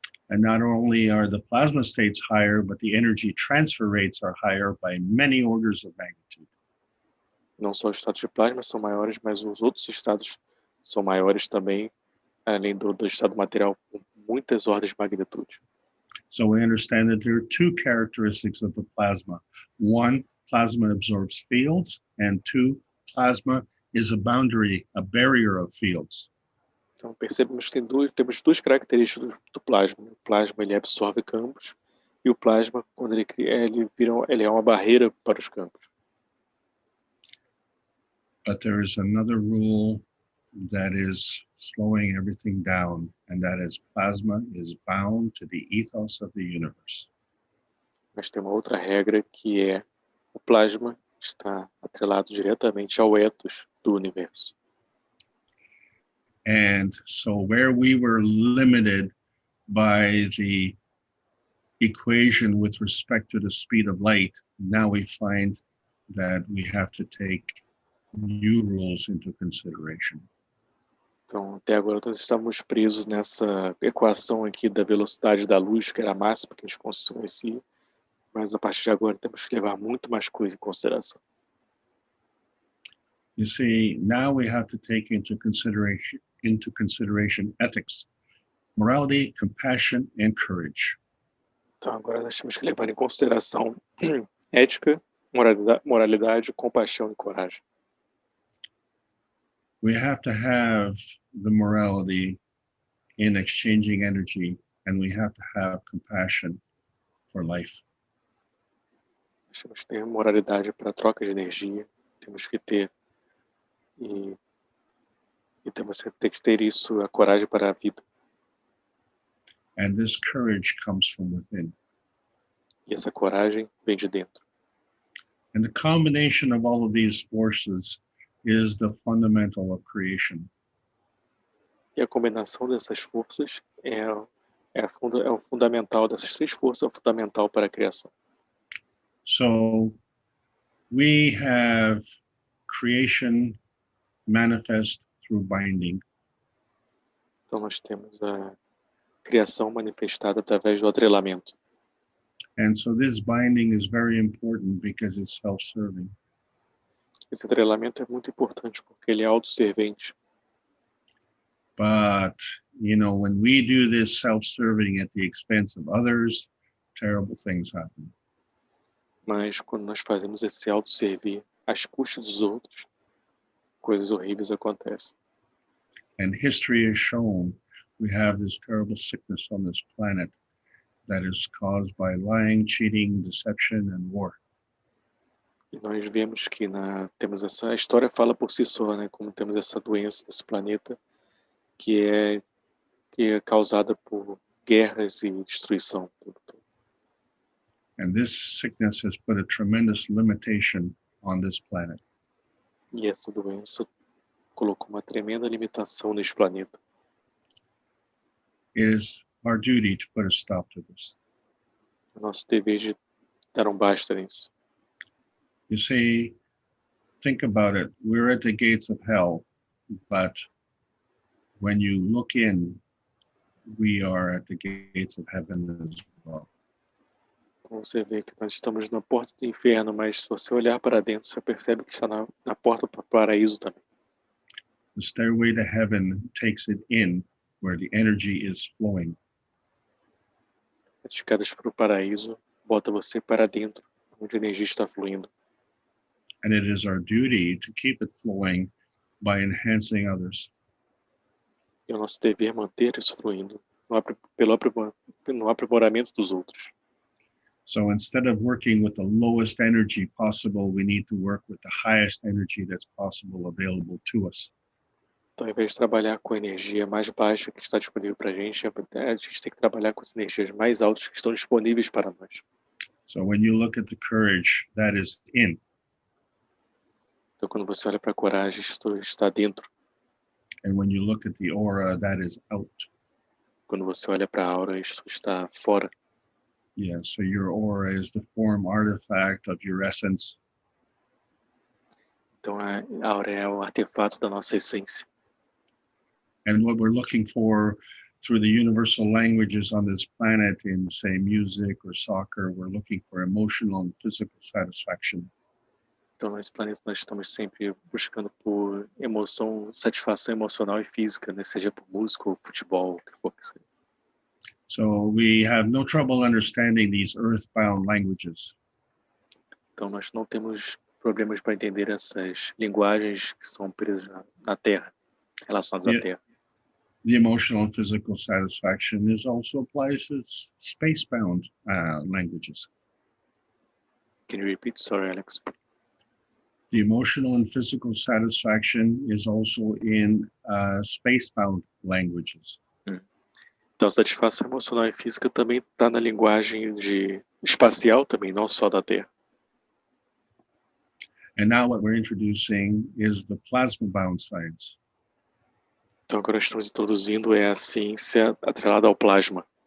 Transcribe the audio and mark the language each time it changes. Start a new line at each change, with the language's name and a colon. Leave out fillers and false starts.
English: And not only are the plasma states higher, but the energy transfer rates are higher by many orders of magnitude.
Portuguese: Não só os estados de plasma são maiores, mas os outros estados são maiores também, além do estado material, com muitas ordens de magnitude.
English: So we understand that there are two characteristics of the plasma. One, plasma absorbs fields, and two, plasma is a barrier of fields.
Portuguese: Então percebemos que temos duas características do plasma. O plasma ele absorve campos e o plasma, quando ele é uma barreira para os campos.
English: But there is another rule that is slowing everything down, and that is plasma is bound to the ethos of the universe.
Portuguese: Mas tem uma outra regra que é o plasma está atrelado diretamente ao ethos do universo.
English: And so where we were limited by the equation with respect to the speed of light, now we find that we have to take new rules into consideration.
Portuguese: Então, até agora nós estávamos presos nessa equação aqui da velocidade da luz, que era a máxima que a gente conhecia, mas a partir de agora temos que levar muito mais coisa em consideração.
English: You see, now we have to take into consideration ethics, morality, compassion, and courage.
Portuguese: Então, agora nós temos que levar em consideração ética, moralidade, compaixão e coragem.
English: We have to have the morality in exchanging energy, and we have to have compassion for life.
Portuguese: Nós temos que ter moralidade para a troca de energia, temos que ter e temos que ter isso, a coragem para a vida.
English: And this courage comes from within.
Portuguese: E essa coragem vem de dentro.
English: And the combination of all of these forces is the fundamental of creation.
Portuguese: E a combinação dessas forças é o fundamental, dessas três forças é o fundamental para a criação.
English: So we have creation manifest through binding.
Portuguese: Então nós temos a criação manifestada através do atrelamento.
English: And so this binding is very important because it's self-serving.
Portuguese: Esse atrelamento é muito importante porque ele é autosservente.
English: But, you know, when we do this self-serving at the expense of others, terrible things happen.
Portuguese: Mas quando nós fazemos esse autosservir às custas dos outros, coisas horríveis acontecem.
English: And history has shown we have this terrible sickness on this planet that is caused by lying, cheating, deception, and war.
Portuguese: E nós vemos que temos a história fala por si só, né? Como temos essa doença nesse planeta que é causada por guerras e destruição.
English: And this sickness has put a tremendous limitation on this planet.
Portuguese: E essa doença colocou uma tremenda limitação nesse planeta.
English: It is our duty to put a stop to this.
Portuguese: O nosso dever de dar basta nisso.
English: You see, think about it. We're at the gates of hell, but when you look in, we are at the gates of heaven as well.
Portuguese: Então você vê que nós estamos na porta do inferno, mas se você olhar para dentro, você percebe que está na porta para o paraíso também.
English: The stairway to heaven takes it in where the energy is flowing.
Portuguese: As escadas para o paraíso bota você para dentro, onde a energia está fluindo.
English: And it is our duty to keep it flowing by enhancing others.
Portuguese: E é o nosso dever manter isso fluindo no aprimoramento dos outros.
English: So instead of working with the lowest energy possible, we need to work with the highest energy that's possible available to us.
Portuguese: Então, ao invés de trabalhar com a energia mais baixa que está disponível para a gente tem que trabalhar com as energias mais altas que estão disponíveis para nós.
English: So when you look at the courage, that is in.
Portuguese: Então, quando você olha para a coragem, isto está dentro.
English: And when you look at the aura, that is out.
Portuguese: Quando você olha para a aura, isto está fora.
English: Yeah, so your aura is the form artifact of your essence.
Portuguese: Então, a aura é o artefato da nossa essência.
English: And what we're looking for through the universal languages on this planet in, say, music or soccer, we're looking for emotional and physical satisfaction.
Portuguese: Então, nesse planeta, nós estamos sempre buscando por satisfação emocional e física, né? Seja por música ou futebol, o que for que seja.
English: So we have no trouble understanding these earthbound languages.
Portuguese: Então, nós não temos problemas para entender essas linguagens que são presas na Terra, relacionadas à Terra.
English: The emotional and physical satisfaction is also applies to space-bound languages. Can you repeat? Sorry, Alex. The emotional and physical satisfaction is also in space-bound languages.
Portuguese: Então, satisfação emocional e física também está na linguagem espacial também, não só da Terra.
English: And now what we're introducing is the plasma-bound science.
Portuguese: Então, agora estamos introduzindo a ciência atrelada ao plasma.